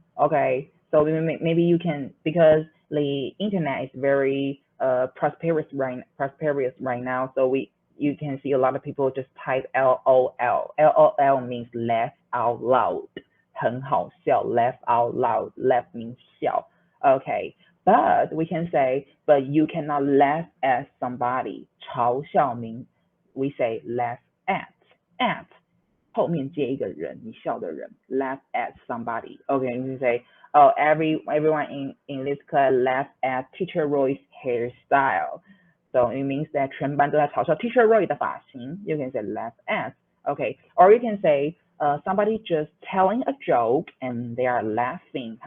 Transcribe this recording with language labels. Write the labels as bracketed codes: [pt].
[en] Okay, so maybe you can, because the internet is very prosperous right now, so you can see a lot of people just type LOL. LOL means laugh out loud. [zh] 很好笑, [en] laugh out loud. Laugh means [zh] 笑. [en] Okay, but we can say, but you cannot laugh at somebody. [zh] 嘲笑 [en] means we say laugh at. [zh] At 后面接一个人，你笑的人 [en] laugh at somebody. Okay, you can say, oh, everyone in this class laugh at Teacher Roy's hairstyle. So it means that [zh] 全班都在嘲笑 [en] Teacher Roy [zh] 的发型. [en] You can say laugh at. Okay, or you can say somebody just telling a joke and they are laughing.